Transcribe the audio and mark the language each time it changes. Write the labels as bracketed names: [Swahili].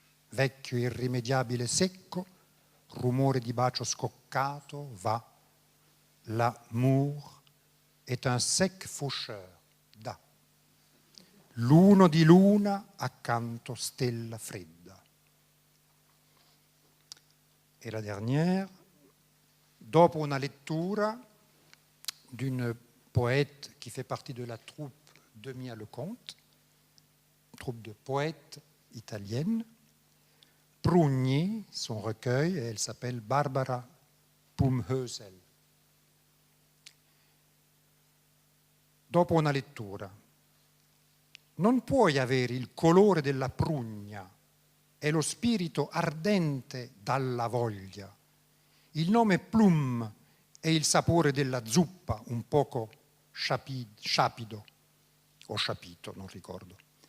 [Italian] vecchio irrimediabile secco, rumore di bacio scoccato, va, [French] l'amour est un sec faucheur, [Italian] da. L'uno di luna accanto stella fredda. [French] E la dernière, [Italian] dopo una lettura [French] d'une poète qui fait partie de la troupe de Mia Leconte, troupe de poètes italienne, Prugni, son recueil, et elle s'appelle Barbara Pumhösel. [Italian] Dopo una lettura, non puoi avere il colore della prugna e lo spirito ardente dalla voglia, il nome plum e il sapore della zuppa un poco sciapido o sciapito, non ricordo.